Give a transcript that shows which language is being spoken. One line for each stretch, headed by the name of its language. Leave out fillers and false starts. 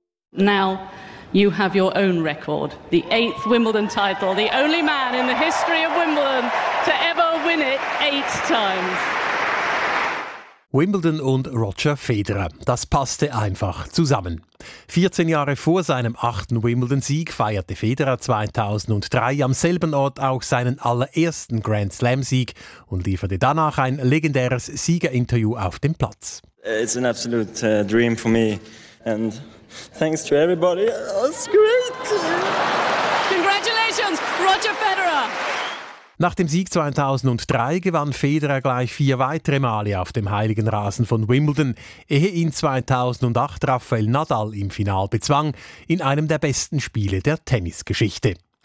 English: Now you have your own record. The 8th Wimbledon title. The only man in the history of Wimbledon to ever win it 8 times.
German: Wimbledon und Roger Federer. Das passte einfach zusammen. 14 Jahre vor seinem 8. Wimbledon-Sieg feierte Federer 2003 am selben Ort auch seinen allerersten Grand-Slam-Sieg und lieferte danach ein legendäres Siegerinterview auf dem Platz.
English: It's an absolute dream for me and thanks to everybody. It's great. Congratulations, Roger Federer.
German: Nach dem Sieg 2003 gewann Federer gleich 4 weitere Male auf dem heiligen Rasen von Wimbledon, ehe ihn 2008 Rafael Nadal im Final bezwang, in einem der besten Spiele der Tennisgeschichte.